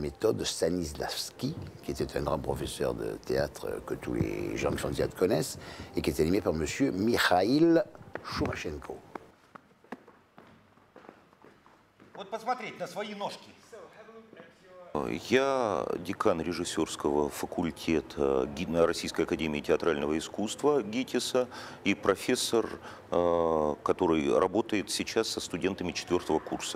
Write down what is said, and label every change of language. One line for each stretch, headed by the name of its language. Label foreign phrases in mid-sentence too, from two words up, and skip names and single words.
French: méthode Stanislavski, qui était un grand professeur de théâtre que tous les gens qui font du théâtre connaissent, et qui est animé par M. Mikhail Shumashenko.
Russian: Вот посмотреть на свои ножки. Я декан режиссерского факультета Российской академии театрального искусства ГИТИСа и профессор, который работает сейчас со студентами 4-го курса.